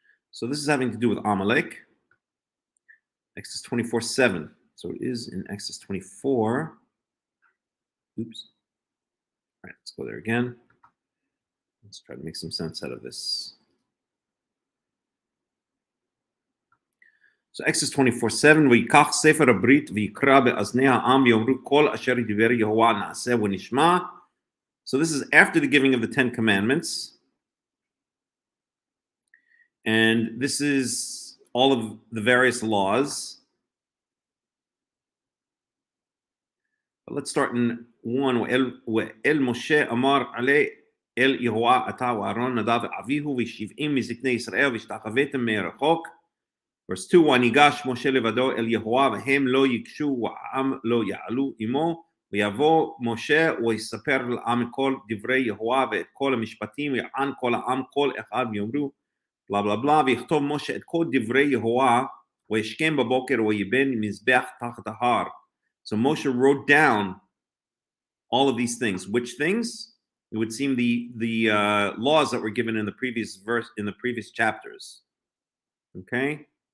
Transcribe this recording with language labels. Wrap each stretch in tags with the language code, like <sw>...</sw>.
<en>So this is having to do with Amalek. Exodus 24:7. So it is in Exodus 24. Oops. All right, let's go there again. Let's try to make some sense out of this. So Exodus 24:7,</en> <he>ויקח ספר הברית ויקרא באזני העם ויאמרו כל אשר דיבר יהוה נעשה ונשמע.</he> <en>So this is after the giving of the 10 commandments. And this is all of the various laws. But let's start in 1.</en> <he>ואל משה אמר עלי אל יהוה אתה ואהרון נדב ואביהו ו70 מזקני ישראל והשתחוויתם מרחוק.</he> <en>Verse 2,</en> <he>וניגש משה לבדו אל יהוה והם לא ייגשו והעם לא יעלו עמו ויבוא משה ויספר לעם כל דברי יהוה ואת כל המשפטים ויען כל העם כל אחד ויאמרו בלה בלה בלה ויכתוב משה את כל דברי יהוה וישכם בבוקר ויבן מזבח תחת ההר.</he> <en>So Moshe wrote down all of these things. Which things? It would seem the laws that were given in the previous verse, in the previous chapters. Okay.</en>